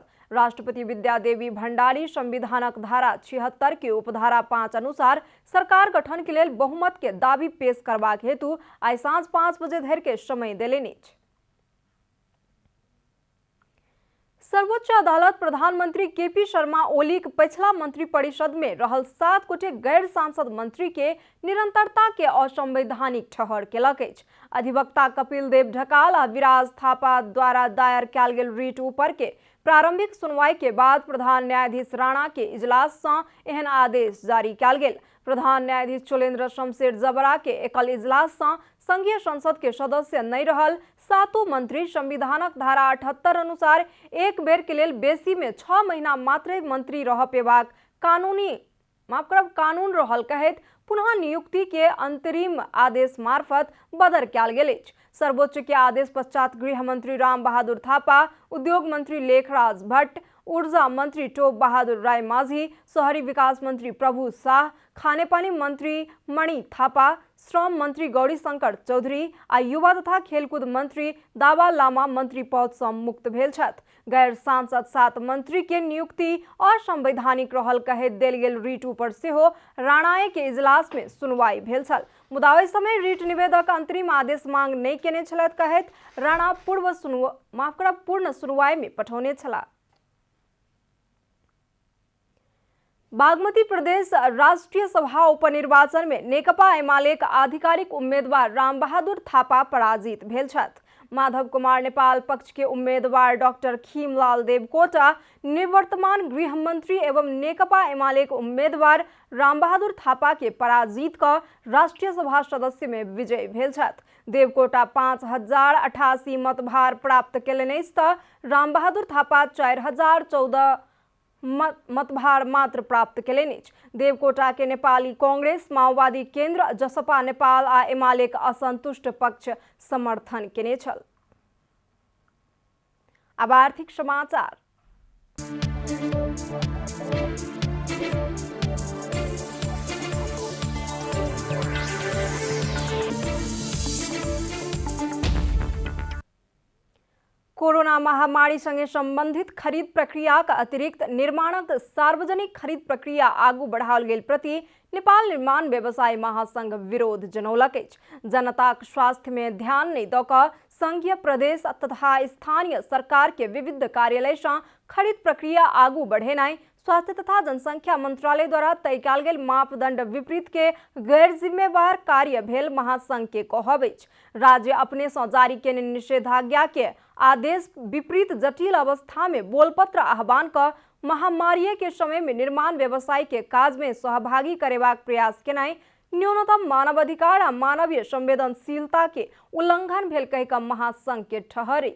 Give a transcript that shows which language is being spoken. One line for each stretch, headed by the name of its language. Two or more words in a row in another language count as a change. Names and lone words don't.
Maithili: राष्ट्रपति विद्यादेवी भंडारी संविधानक धारा 76 के उपधारा 5 अनुसार सरकार गठन के लेल बहुमत के दावी पेश करबाक हेतु आइ साँझ 5 बजे धरि के समय देलनि। सर्वोच्च अदालत प्रधानमंत्री केपी शर्मा ओली पिछला मंत्रिपरिषद में रहल 7 गोटे गैर सांसद मंत्री के निरंतरता के असंवैधानिक ठहर केलक। अधिवक्ता कपिल देव ढकाल आ विराज थापा द्वारा दायर कयल गेल रिट ऊपर के प्रारंभिक सुनवाई के बाद प्रधान न्यायाधीश राणा के इजलास से एहन आदेश जारी कयल गेल। प्रधान न्यायाधीश चोलेन्द्र शमशेर जबरा के एकल इजलास से संघीय संसद के सदस्य नहीं रहल 7 मंत्री संविधानक धारा 78 अनुसार एक बेर के लेल बेसी में 6 महीना मात्र मंत्री रह पेबाक कानून रहल कहैत पुनः नियुक्ति के अंतरिम आदेश मार्फत बदर कयल गेल। सर्वोच्च के आदेश पश्चात गृह मंत्री राम बहादुर थापा, उद्योग मंत्री लेखराज भट्ट, ऊर्जा मंत्री टोप बहादुर राय माझी, शहरी विकास मंत्री प्रभु शाह, खानेपानी मंत्री मणि थापा, श्रम मंत्री गौरी शंकर चौधरी आ युवा तथा खेलकूद मंत्री दावा लामा मंत्री पद से मुक्त भेल छथि। गैर सांसद 7 मंत्री के नियुक्ति असंवैधानिक रहल कहे देल गेल रिट ऊपर सेहो राणाए के इजलास में सुनवाई भेल छल। मुदा ओहि समय रिट निवेदक अंतरिम आदेश मांग नहीं केने छलथि कहैत राणा पूर्ण सुनवाई में पठौने छलाह। बागमती प्रदेश राष्ट्रीय सभा उपनिर्वाचन में नेकपा एमालेक आधिकारिक उम्मीदवार राम बहादुर थापा पराजित भेल छथि। माधव कुमार नेपाल पक्ष के उम्मीदवार डॉक्टर खीमलाल देवकोटा, निवर्तमान गृह मंत्री एवं नेकपा एमालेक उम्मीदवार राम बहादुर थापा के पराजित कर राष्ट्रीय सभा सदस्य में विजयी भेल छथि। देवकोटा 5088 मतभार प्राप्त केलनि त राम बहादुर थापा 4014 मतभार मात्र प्राप्त केलनि। देवकोटा के नेपाली कांग्रेस, माओवादी केंद्र, जसपा नेपाल आ एमालेक असंतुष्ट पक्ष समर्थन केने छल। अब आर्थिक समाचार। कोरोना महामारी संगे संबंधित खरीद प्रक्रिया का अतिरिक्त निर्माणक सार्वजनिक खरीद प्रक्रिया आगू बढ़ाओल गेल प्रति नेपाल निर्माण व्यवसाय महासंघ विरोध जनौलक। जनताक स्वास्थ्य में ध्यान नहीं द क संघीय, प्रदेश तथा स्थानीय सरकार के विविध कार्यालय से खरीद प्रक्रिया आगू बढ़ेनाई स्वास्थ्य तथा जनसंख्या मंत्रालय द्वारा तय कयल गेल मापदंड विपरीत के गैर जिम्मेवार कार्य भेल महासंघ के कहब। राज्य अपने से जारी केने निषेधाज्ञा के आदेश विपरीत जटिल अवस्था में बोलपत्र आह्वान कर महामारी के समय में निर्माण व्यवसाय के काज में सहभागी करेबाक प्रयास केनाई न्यूनतम मानवाधिकार आ मानवीय संवेदनशीलता के उल्लंघन भेल कह का महासंघ के ठहर।